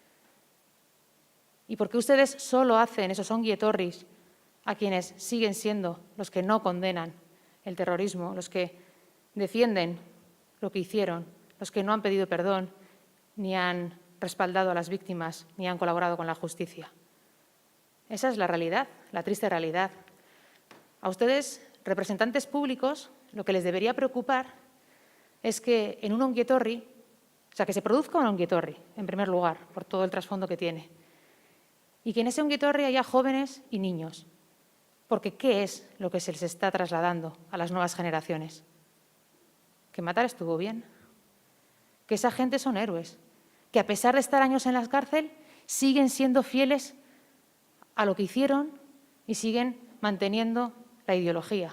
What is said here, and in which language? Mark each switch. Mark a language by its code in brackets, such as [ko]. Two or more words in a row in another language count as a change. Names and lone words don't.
[es] ¿Y por qué ustedes solo hacen esos [eu] ongi etorris [es] a quienes siguen siendo los que no condenan el terrorismo, los que defienden lo que hicieron, los que no han pedido perdón, ni han respaldado a las víctimas, ni han colaborado con la justicia? Esa es la realidad, la triste realidad. A ustedes, representantes públicos, lo que les debería preocupar es que en un [eu] ongi etorri, [es] o sea, que se produzca un [eu] ongi etorri, [es] en primer lugar, por todo el trasfondo que tiene, y que en ese [eu] ongi etorri [es] haya jóvenes y niños. Porque ¿qué es lo que se les está trasladando a las nuevas generaciones? Que matar estuvo bien, que esa gente son héroes, que a pesar de estar años en la cárcel, siguen siendo fieles a lo que hicieron y siguen manteniendo la ideología.